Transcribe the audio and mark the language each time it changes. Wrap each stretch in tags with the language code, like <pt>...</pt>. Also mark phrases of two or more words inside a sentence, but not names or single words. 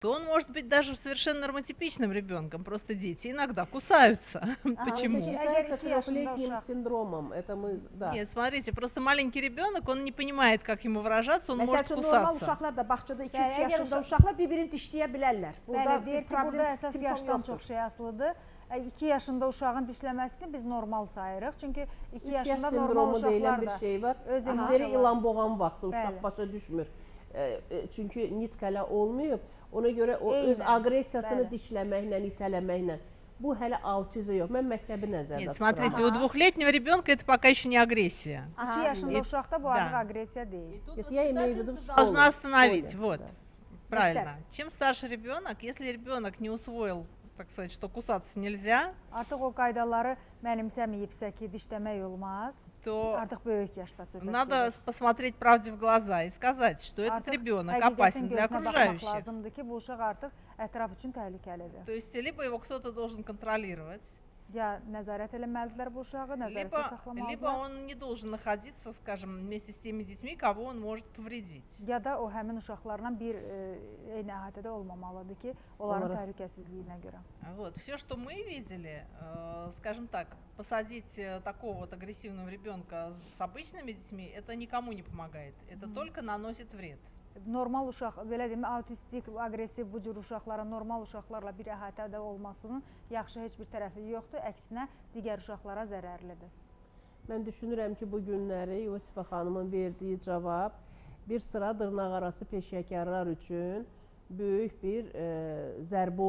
<ru>то он может быть даже совершенно нормотипичным ребенком. Просто дети иногда кусаются. Это Почему? считается</ru> <az>Эгер 2 yaşında</az> <ru>трехлетним</ru> <az>uşaq-</az> <ru>синдромом. Это мы, да. Нет, смотрите, просто маленький ребенок, он не понимает, как ему выражаться, он</ru> <az>Məsəl</az> <ru>может</ru> <az>üçün normal</az> <ru>кусаться.</ru> <az>uşaqlar da bağçada 2-3 Bəli, əgər yaşında uşaq- uşaqlar bir-birini dişləyə bilərlər. Bəli, Burada deyir bir ki, problem, burada əsas simptom yaşdan yoxdur. çox şey asılıdır. 2 yaşında uşağın dişləməsini biz normal sayırıq. Çünki 2 3 yaş yaşında normal sindromu uşaqlar deyilən bir da şey var. öz Bizləri emosiyaları- ilan boğan vaxtı uşaq Bəli. başa düşmür. Çünki nitqələ olmayıb. Ona görə o öz Eynən, aqressiyasını bəli. dişləməklə, itələməklə. Bu hələ autizm yox. Mən məktəbi nəzərdə</az> <ru>Нет,</ru> <az>tuturam.</az> <ru>смотрите, у двухлетнего ребенка это пока еще не агрессия.</ru> <az>2 yaşında</az> <ru>и-</ru> <az>uşaqda bu</az> <ru>да.</ru> <az>artıq aqressiya deyil.</az> <ru>Я имею в виду в школе. Должна остановить, в школе, вот. да. Правильно. Чем старше ребенок, если ребенок не усвоил, так сказать, что кусаться нельзя,</ru> <az>Artıq o qaydaları mənimsəməyibsə ki, dişləmək olmaz,</az> <ru>то</ru> <az>artıq böyük yaşda söhbət</az> <ru>надо</ru> <az>gedir.</az> <ru>посмотреть правде в глаза и сказать, что этот</ru> <az>Artıq</az> <ru>ребенок</ru> <az>həqiqətin</az> <ru>опасен для</ru> <az>gözünə baxmaq</az> <ru>окружающих.</ru> <az>lazımdır ki, bu uşaq artıq ətraf üçün təhlükəlidir.</az> <ru>То есть либо его кто-то должен контролировать,</ru> <az>Ya nəzarət eləməlidirlər bu uşağı, nəzarətdə</az> <ru>либо</ru> <az>saxlamalıdırlar.</az> <ru>он не должен находиться, скажем, вместе с теми детьми, кого он может повредить.</ru> <az>Ya da o həmin uşaqlarla bir eyni əhatədə olmamalıdır ki, onların Olaraq. təhlükəsizliyinə görə.</az> <ru>Вот. Все, что мы видели, скажем так, посадить такого вот агрессивного ребенка с обычными детьми, это никому не помогает. Это только наносит вред.</ru> <az>Normal uşaq, belə deyim, autistik, aqressiv bu cür uşaqların normal uşaqlarla bir əhatədə olmasının yaxşı heç bir tərəfi yoxdur, əksinə digər uşaqlara zərərlidir. Mən düşünürəm ki, bu günləri Yusifə xanımın verdiyi cavab bir sıra dırnaqarası peşəkarlar üçün böyük bir zərbə olmalıdır.</az>